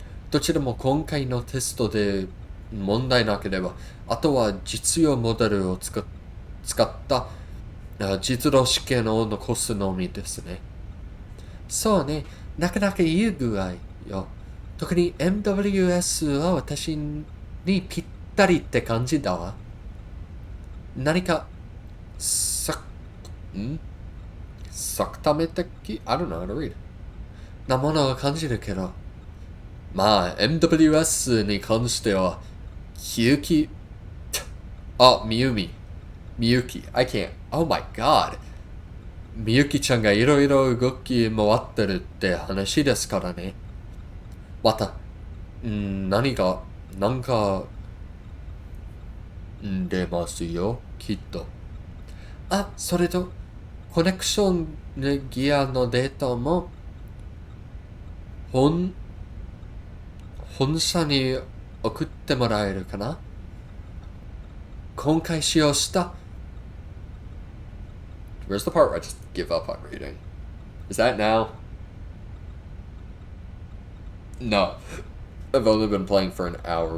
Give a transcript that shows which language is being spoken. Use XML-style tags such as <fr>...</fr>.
<ja>どちらも今回のテストで問題なければ、あとは実用モデルを使った実動試験を残すのみですね。そうね、なかなかいい具合よ。特に MWS は私にぴったりって感じだわ。何か、作ため的</ja> <en>I don't know how to read.</en> <ja>なものを感じるけど、まあ、MWS に関しては、みゆき、みゆき、</ja> <en>I can't, oh my god.</en> <ja>みゆきちゃんがいろいろ動き回ってるって話ですからね。また、なんか、出ますよ、きっと。それと、コネクションギアのデータも、本社に送ってもらえるかな？今回使用した。</ja> <en>Where's the part where I just give up on reading? Is that now? No. I've only been playing for an hour.</en>